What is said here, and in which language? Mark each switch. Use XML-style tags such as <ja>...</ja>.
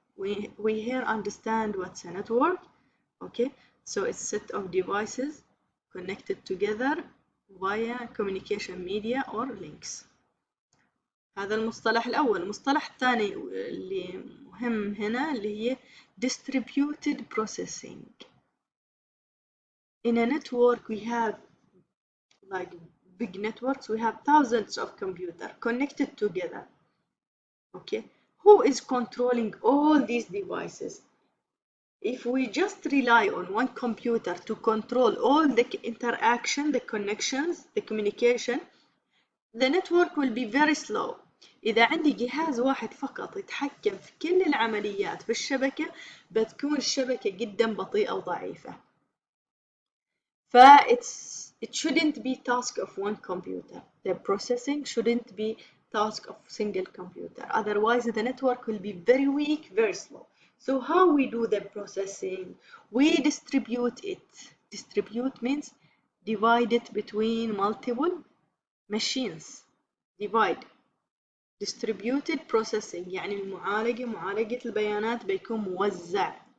<en>We here understand what's a network. Okay, so it's a set of devices connected together via communication media or links.</en> <ar>هذا المصطلح الأول. المصطلح الثاني اللي مهم هنا اللي هي distributed processing.</ar> <en>In a network we have like big networks, we have thousands of computers connected together. Okay, who is controlling all these devices? If we just rely on one computer to control all the interaction, the connections, the communication, the network will be very slow.</en> <ar>إذا عندي جهاز واحد فقط يتحكم في كل العمليات في الشبكة بتكون الشبكة جدا بطيئة وضعيفة.</ar> <en>It shouldn't be task of one computer. The processing shouldn't be task of single computer. Otherwise, the network will be very weak, very slow. So how we do the processing? We distribute it. Distribute means divide it between multiple machines. Divide.</en> <ar>Distributed processing يعني معالجة البيانات بيكون موزع.</ar>